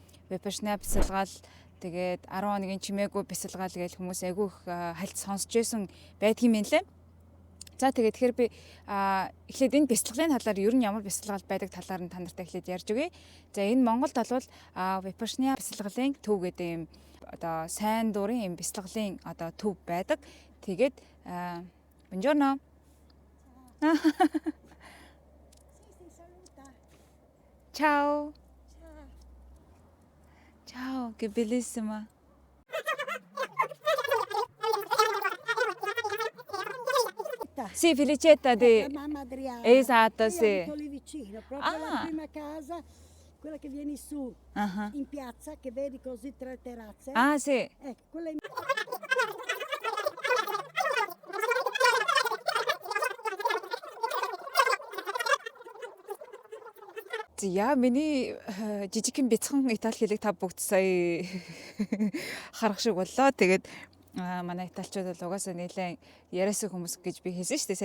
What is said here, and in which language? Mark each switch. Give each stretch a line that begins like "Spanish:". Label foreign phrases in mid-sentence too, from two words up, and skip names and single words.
Mongolian: Випашна бясалгал тэгээд 10 хоногийн чимээгүй бясалгал гэж хүмүүс айгүй их хальт сонсч ирсэн байдгийн мэн лээ. За тэгээд тэгэхээр би эхлээд энэ бясалгалын талаар ер нь ямар бясалгал байдаг талаар нь та нартай эхлээд ярьж өгье. За энэ Монголд бол Випашна бясалгалын төв гэдэг юм одоо сайн дурын юм бясалгалын одоо төв байдаг.
Italian: Тэгээд buongiorno. Ciao. Ciao, che bellissima. Sì, Felicetta di mamma Adriana. Esatto, sì. Io abito lì vicino, proprio la prima casa, quella che vieni su in piazza, che vedi così 3 terrazze. Ah, sì. Ecco, quella in...
Mongolian: За миний жижигхэн бяцхан итали хэлийг та бүгд сая харах шиг боллоо. Тэгээд манай италичууд бол угаасаа нэлээд яриасан хүмүүс гэж би хэлсэн шүү дээ.